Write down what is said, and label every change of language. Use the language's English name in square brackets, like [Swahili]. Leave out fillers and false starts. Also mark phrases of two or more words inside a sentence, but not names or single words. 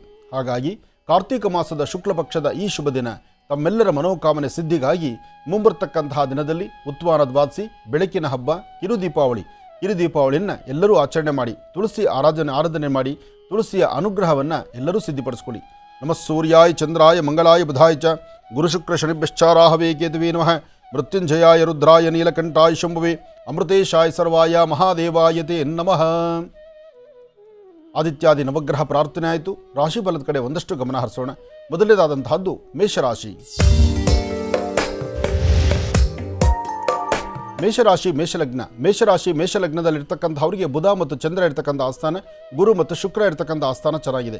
[Kannada] ಹಾಗಾಗಿ ಕಾರ್ತಿಕ ಮಾಸದ ಶುಕ್ಲ ಪಕ್ಷದ ಈ ಶುಭ ದಿನ ತಮ್ಮೆಲ್ಲರ ಮನೋಕಾಮನೆ ಸಿದ್ಧಿಗಾಗಿ ಮುಂಬರ್ತಕ್ಕಂತಹ ದಿನದಲ್ಲಿ ಉತ್ವಾನ ದ್ವಾದಶಿ, ಬೆಳಕಿನ ಹಬ್ಬ, ಕಿರುದೀಪಾವಳಿಯನ್ನು ಎಲ್ಲರೂ ಆಚರಣೆ ಮಾಡಿ ತುಳಸಿ ಆರಾಧನೆ ಮಾಡಿ ತುಳಸಿಯ ಅನುಗ್ರಹವನ್ನು ಎಲ್ಲರೂ ಸಿದ್ಧಿಪಡಿಸ್ಕೊಳ್ಳಿ. [Sanskrit] ನಮಃ ಸೂರ್ಯಾಯ ಚಂದ್ರಾಯ ಮಂಗಳಾಯ ಬುಧಾಯ ಚ ಗುರುಶುಕ್ರ ಶನಿಭ್ಯಶ್ಚಾರಾಹವೇ ಕೇತುವೇ ನಮಃ. ಮೃತ್ಯುಂಜಯಾಯ ರುದ್ರಾಯ ನೀಲಕಂಠಾಯ ಶಂಭುವೇ ಅಮೃತೇಶಾಯ ಸರ್ವಾಯ ಮಹಾದೇವಾಯ ತೇ ನಮಃ. [Kannada] ಆದಿತ್ಯಾದಿ ನವಗ್ರಹ ಪ್ರಾರ್ಥನೆ ಆಯಿತು. ರಾಶಿಫಲದ ಕಡೆ ಒಂದಷ್ಟು ಗಮನ ಹರಿಸೋಣ. ಮೊದಲನೇದಾದಂತಹದ್ದು ಮೇಷರಾಶಿ. ಮೇಷಲಗ್ನದಲ್ಲಿರ್ತಕ್ಕಂಥವರಿಗೆ ಬುಧ ಮತ್ತು ಚಂದ್ರ ಇರ್ತಕ್ಕಂಥ ಆಸ್ಥಾನ, ಗುರು ಮತ್ತು ಶುಕ್ರ ಇರ್ತಕ್ಕಂಥ ಆಸ್ಥಾನ ಚೆನ್ನಾಗಿದೆ.